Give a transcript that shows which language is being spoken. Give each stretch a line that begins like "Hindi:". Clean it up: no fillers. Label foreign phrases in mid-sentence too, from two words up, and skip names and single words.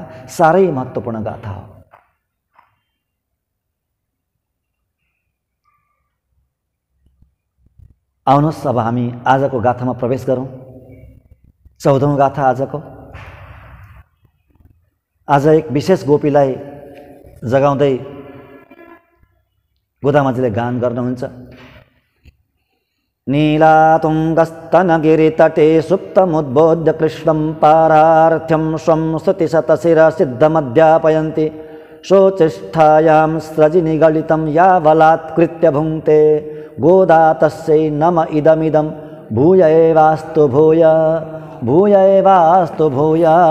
Nepali: साह्रै महत्त्वपूर्ण गाथा हो। आउनुहोस् अब हामी आजको गाथामा प्रवेश गरौँ। 14औं गाथा आजको। आज एक विशेष गोपीलाई जगाउँदै गोदामाजीले गान गर्नुहुन्छ।
Sanskrit: नीलातुङ्गस्तनगिरितटे सुप्तमुद्बोध्य कृष्णं पारार्थ्यं स्वं स्तुतिशतशिरसिद्धमध्यापयन्ति शोचिष्ठायां स्रजिनिगलितं यावलात्कृत्य भुङ्क्ते गोदा तस्यै नम इदमिदं भूय एवास्तु भूय, भूय एवास्तु भूय।